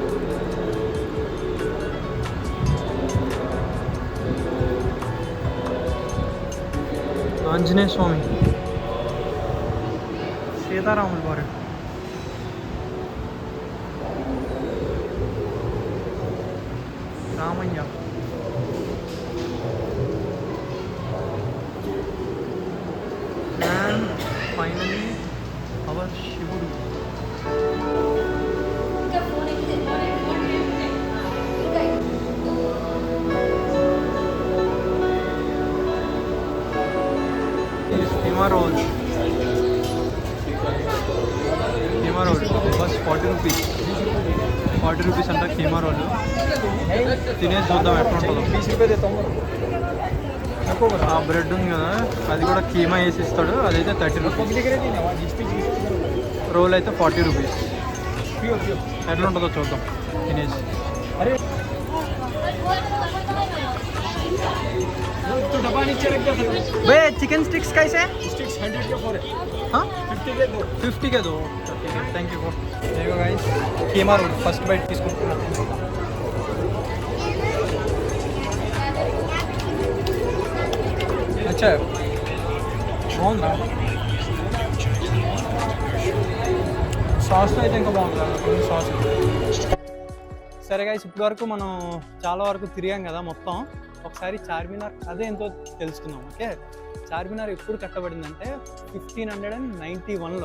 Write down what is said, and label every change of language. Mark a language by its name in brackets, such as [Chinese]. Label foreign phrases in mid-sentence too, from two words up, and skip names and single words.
[Telugu] ఆంజనేయ స్వామి, సీతారాముల వారు, రామయ్య, [English] and finally our [Telugu] శివుడు. [English] Khema roll बस 40 rupees. [Telugu] 40 rupees అంటా ఖీమా రోల్ తినేసి చూద్దాం ఎట్లా ఉంటుందో. 20 రూపాయలు ఆ బ్రెడ్ ఉంది కదా, అది కూడా కీమా వేసి ఇస్తాడు, అదైతే 30 రూపీస్. రోల్ అయితే 40 రూపీస్. ఎట్లా ఉంటుందో చూద్దాం తినేసి. [Hindi] भैया [English] chicken sticks [Hindi] कैसे? स्टिक्स 100 के 4 है। हाँ 50 के 2। 50 के 2. [English] thank you for. [Hindi] देखो गाइस कीमा रोल [English] first bite [Hindi] తీసుకుంటున్నా. [Telugu] अच्छा బాగుందా? సాస్ అయితే ఇంకా బాగుందా? సాస్. సరే గైస్, ఇప్పటి వరకు మనం చాలా వరకు తిరిగాం కదా మొత్తం. ఒకసారి చార్మినార్ అదే ఎంతో తెలుసుకుందాం. ఓకే, చార్మినార్ ఎప్పుడు కట్టబడిందంటే 1591లో.